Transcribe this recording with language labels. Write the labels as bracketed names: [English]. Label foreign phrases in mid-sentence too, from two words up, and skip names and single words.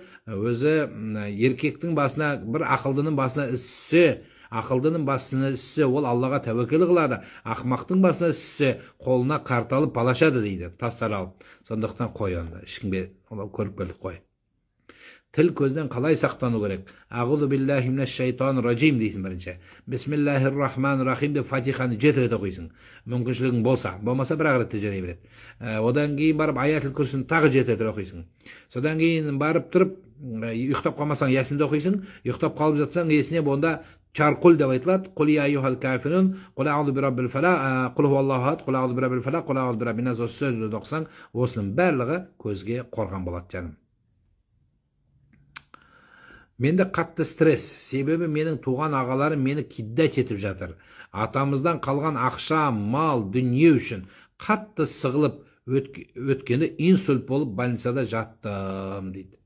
[Kazakh] Өзі еркектің басына, бір ақылдының басына іссе, ақылдының басына іссе, ол Аллаға тәуекел қылады. Ақмақтың басына іссе, қолына қарт алып палашады дейді, тастар алып. Сондықтан қой онда, ешкімге көріп келдік қой. Тіл көзден қалай сақтану керек? [Arabic] أعوذ بالله من الشيطان الرجيم [Kazakh] дейсің бірінші. [Arabic] بسم الله الرحمن الرحيم [Kazakh] деп Фатиханы 7 рет оқисың. Мүмкіншілігің болмаса бір ретте жарай береді. Одан кейін барып [Arabic] آية الكرسي [Kazakh] тағы 7 рет оқисың. Содан кейін барып тұрып, ұйықтап қалмасаң ясинді оқисың, ұйықтап қалып жатсаң есіне онда чарқул деп айтылады. [Arabic] قل يا أيها الكافرون قل أعوذ برب الفلق قل هو الله أحد قل أعوذ برب الفلق قل أعوذ برب الناس, [Kazakh] осы сөзді оқысаң, осының барлығы көзге қорған болады жаным. Менде қатты стресс, себебі менің туған ағаларым мені киддат етіп жатыр. Атамыздан қалған ақша, мал, дүние үшін қатты сығылып өткені инсульт болып больницада жаттым дейді.